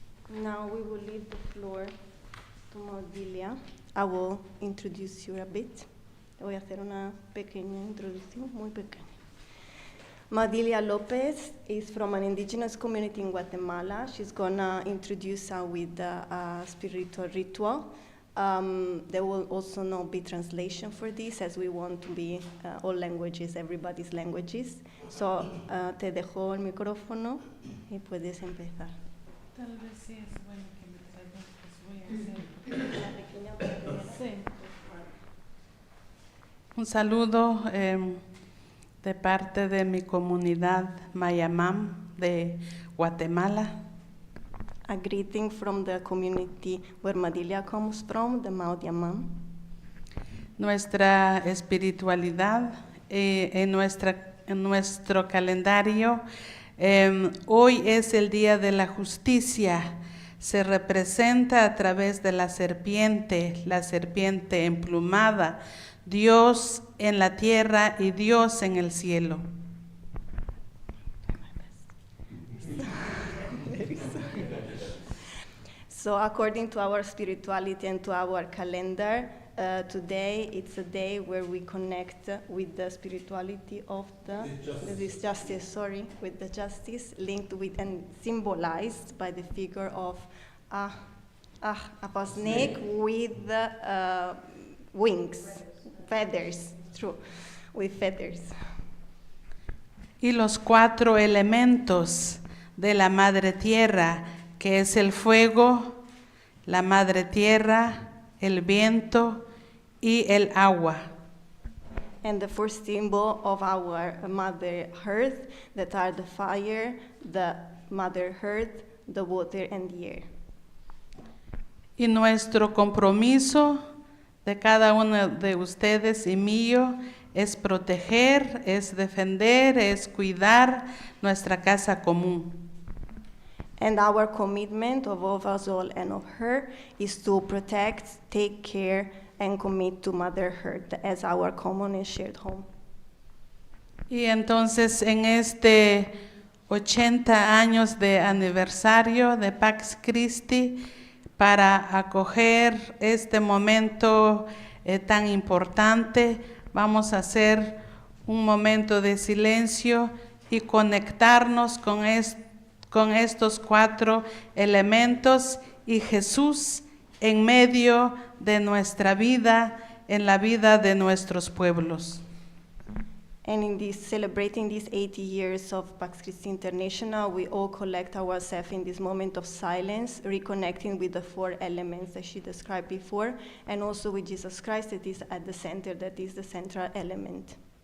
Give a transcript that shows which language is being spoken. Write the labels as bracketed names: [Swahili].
[English] Now we will leave the floor to Maudilia. I will introduce you a bit. [Spanish] Voy a hacer una pequeña introducción, muy pequeña. [English] Maudilia Lopez is from an indigenous community in Guatemala. She's gonna introduce us with a spiritual ritual. There will also not be translation for this, as we want to be all languages, everybody's languages. [Spanish] So te dejo el micrófono y puedes empezar. Tal vez sí es bueno que me traduzcas, voy a hacer. Sí. Un saludo de parte de mi comunidad Mayamam de Guatemala. [English] A greeting from the community where Maudilia comes from, the Maudiamam. [Spanish] Nuestra espiritualidad en nuestro calendario, hoy es el Día de la Justicia. Se representa a través de la serpiente emplumada, Dios en la tierra y Dios en el cielo. [English] So according to our spirituality and to our calendar, today it's a day where we connect with the spirituality of with the justice linked with and symbolized by the figure of a snake with wings, feathers, with feathers. [Spanish] Y los 4 elementos de la Madre Tierra, que es el fuego, la Madre Tierra, el viento y el agua. [English] And the first symbol of our Mother Earth, that are the fire, the Mother Earth, the water and the air. [Spanish] Y nuestro compromiso de cada uno de ustedes y mío es proteger, es defender, es cuidar nuestra casa común. [English] And our commitment of us all and of her is to protect, take care, and commit to Mother Earth as our common and shared home. [Spanish] Y entonces en este 80 años de aniversario de Pax Christi, para acoger este momento tan importante, vamos a hacer un momento de silencio y conectarnos con estos 4 elementos y Jesús en medio de nuestra vida, en la vida de nuestros pueblos. [English] And in this, celebrating these 80 years of Pax Christi International, we all collect ourselves in this moment of silence, reconnecting with the 4 elements that she described before, and also with Jesus Christ that is at the center, that is the central element.